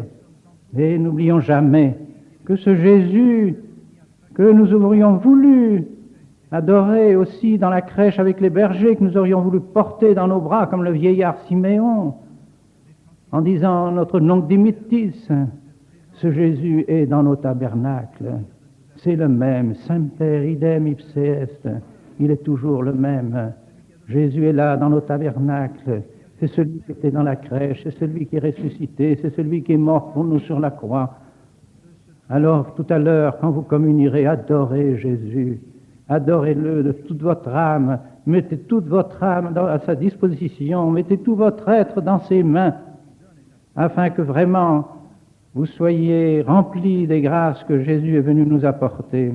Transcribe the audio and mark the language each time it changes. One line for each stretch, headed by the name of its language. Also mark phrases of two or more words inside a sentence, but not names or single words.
French: Et n'oublions jamais que ce Jésus que nous aurions voulu adorer aussi dans la crèche avec les bergers, que nous aurions voulu porter dans nos bras comme le vieillard Siméon, en disant notre
Latin: nunc dimittis,
French: ce Jésus est dans nos tabernacles. C'est le même,
Latin: Semper idem ipse est,
French: il est toujours le même. Jésus est là dans nos tabernacles, c'est celui qui était dans la crèche, c'est celui qui est ressuscité, c'est celui qui est mort pour nous sur la croix. Alors tout à l'heure, quand vous communierez, adorez Jésus, adorez-le de toute votre âme, mettez toute votre âme à sa disposition, mettez tout votre être dans ses mains, afin que vraiment vous soyez remplis des grâces que Jésus est venu nous apporter.